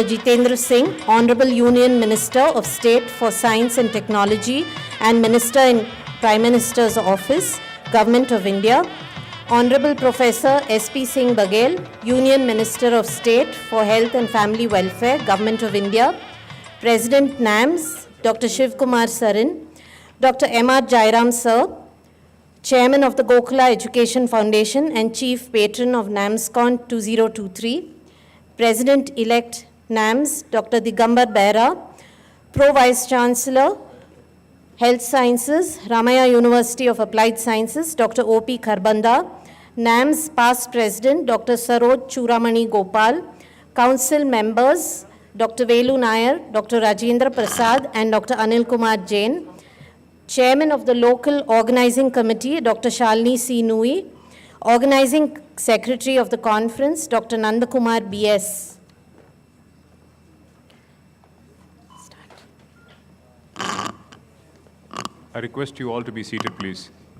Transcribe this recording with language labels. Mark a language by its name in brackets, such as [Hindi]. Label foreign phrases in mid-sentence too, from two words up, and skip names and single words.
[English] Jitendra Singh, Honorable Union Minister of State for Science and Technology and Minister in Prime Minister's Office, Government of India; Honorable Professor S.P. Singh Baghel, Union Minister of State for Health and Family Welfare, Government of India; President NAMS, Dr. Shiv Kumar Sarin; Dr. M.R. Jairam Sir, Chairman of the Gokula Education Foundation and Chief Patron of NAMSCon 2023; President-elect NAMS, Dr. Digambar Behra; Pro-Vice Chancellor, Health Sciences, Ramaiah University of Applied Sciences, Dr. O.P. Kharbanda; NAMS past President, Dr. Saroj Churamani Gopal; Council members, Dr. Velu Nair, Dr. Rajendra Prasad, and Dr. Anil Kumar Jain; Chairman of the Local Organizing Committee, Dr. Shalini C. Nui; Organizing Secretary of the Conference, Dr. Nandakumar B.S. I request you all to be seated, please.